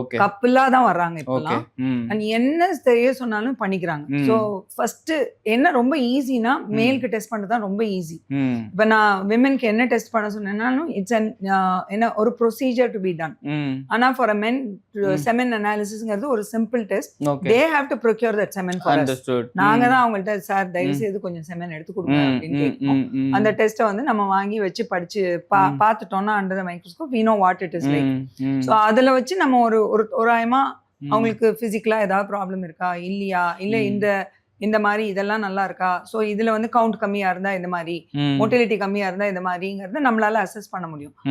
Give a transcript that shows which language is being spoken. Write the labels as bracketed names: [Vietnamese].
[Tamil] கப்பிளா தான் வர்றாங்க இப்பெல்லாம். அண்ட் என்ன தெரிய சொன்னாலும் பண்ணிக்கிறாங்க. ஸோ ஃபர்ஸ்ட் என்ன ரொம்ப ஈஸினா மேலுக்கு டெஸ்ட் பண்ணுறது தான் ரொம்ப ஈஸி. இப்போ நான் விமென்க்கு என்ன டெஸ்ட் பண்ண சொன்னாலும் இட்ஸ் என்ன ஒரு ப்ரொசீஜர் டு பி டன். [English] ஆனா for a men semen analysisங்கிறது ஒரு simple test. they have to procure that semen for us. [Tamil] நாங்க தான் அவங்கள்ட்ட சார் தயவு செய்து கொஞ்சம் செமன் எடுத்து கொடுங்க அப்படின்னு கேட்போம். அந்த டெஸ்ட்டை வந்து நம்ம வாங்கி வச்சு படிச்சு பார்த்துட்டோம்னா [English] Under the microscope we know what it is like. [Tamil] So அதில் வச்சு நம்ம ஒரு தோராயமா அவங்களுக்கு பிசிக்கலா ஏதாவது ப்ராப்ளம் இருக்கா இல்லையா, இல்லை இந்த மாதிரி இதெல்லாம் நல்லா இருக்கா, ஸோ இதுல வந்து கவுண்ட் கம்மியா இருந்தா இந்த மாதிரி, மோட்டிலிட்டி கம்மியா இருந்தா இந்த மாதிரிங்கிறத நம்மளால அசஸ் பண்ண முடியும்.